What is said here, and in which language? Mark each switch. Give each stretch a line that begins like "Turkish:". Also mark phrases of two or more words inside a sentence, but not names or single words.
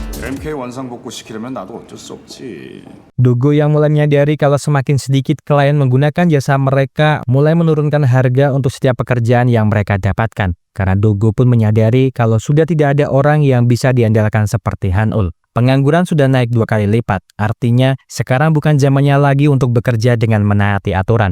Korean: MK 원상복구 시키려면 나도 어쩔 수 없지.
Indonesian: Dogo yang mulai menyadari kalau semakin sedikit klien menggunakan jasa mereka mulai menurunkan harga untuk setiap pekerjaan yang mereka dapatkan. Karena Dogo pun menyadari kalau sudah tidak ada orang yang bisa diandalkan seperti Han-ul. Pengangguran sudah naik 2 kali lipat, artinya sekarang bukan zamannya lagi untuk bekerja dengan menaati aturan.